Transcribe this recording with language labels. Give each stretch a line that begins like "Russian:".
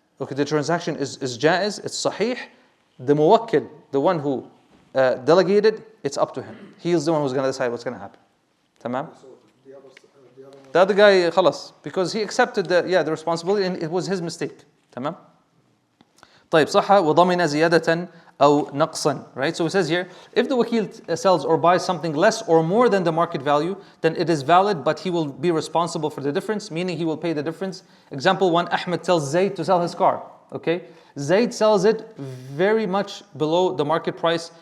English: Okay, the transaction is jaiz, it's sahih. The muwakkil, the one who delegated, it's up to him. He is the one who's going to decide what's going to happen. Tamam? so the other one, The other guy, khalas, because he accepted the responsibility and it was his mistake. Tamam?
Arabic: طيب صح وضمن زيادة أو نقصا.
English: Right? So it says here, if the wakil sells or buys something less or more than the market value, then it is valid, but he will be responsible for the difference, meaning he will pay the difference. Example 1, Ahmed tells Zayd to sell his car. Okay? Zayd sells it very much below the market price.